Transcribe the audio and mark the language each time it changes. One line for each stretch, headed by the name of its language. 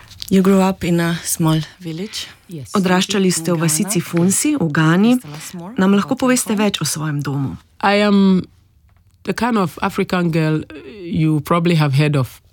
English: You grew up in a small village.
Slovenian: Odraščali ste v vasici Funsi v Gani. Nam lahko poveste več o svojem domu?
English: I am the kind of African girl you probably have heard of.